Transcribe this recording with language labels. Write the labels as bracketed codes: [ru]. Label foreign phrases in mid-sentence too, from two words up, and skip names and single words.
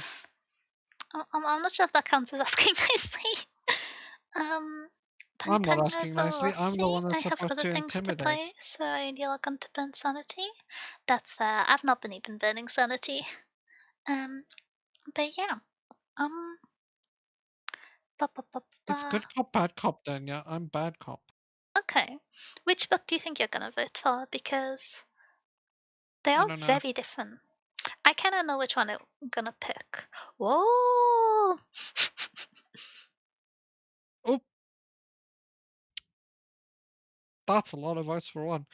[en] I'm not sure if that counts as asking nicely. Um, I'm not Tang asking over nicely. I'm the Rossi. one I that's have supposed other to things to play, intimidate. so I need to log on to burn sanity. That's fair. I've not been even burning sanity. Um, but yeah. Um, ba ba ba It's ba. good cop, bad cop then, yeah. I'm bad cop. Okay. Which book do you think you're gonna vote for? Because they I are don't know. very different. I kind of know which one I'm gonna pick. Whoa! Oh, that's a lot of votes for one.